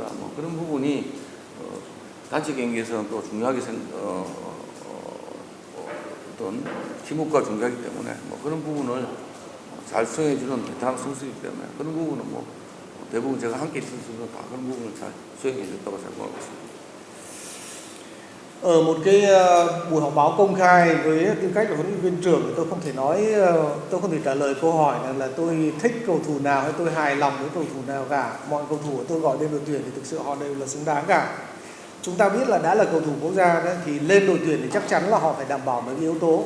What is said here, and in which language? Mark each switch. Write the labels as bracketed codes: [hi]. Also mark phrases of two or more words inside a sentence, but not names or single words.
[ko] 뭐 그런 부분이 단체 경기에서는 또 중요하게 어떤 팀워크가 중요하기 때문에 뭐 그런 부분을 잘 수행해주는 베테랑 선수이기 때문에 그런 부분은 뭐 대부분 제가 함께 있던 선수는 다 그런 부분을 잘 수행해줬다고 생각하고 있습니다. [vi] Ở một cái buổi họp báo công khai với tư cách là huấn luyện viên trưởng thì tôi không thể nói, tôi không thể trả lời câu hỏi là tôi thích cầu thủ nào hay tôi hài lòng với cầu thủ nào cả. Mọi cầu thủ của tôi gọi lên đội tuyển thì thực sự họ đều là xứng đáng cả. Chúng ta biết là đã là cầu thủ quốc gia đấy, thì lên đội tuyển thì chắc chắn là họ phải đảm bảo mấy cái yếu tố.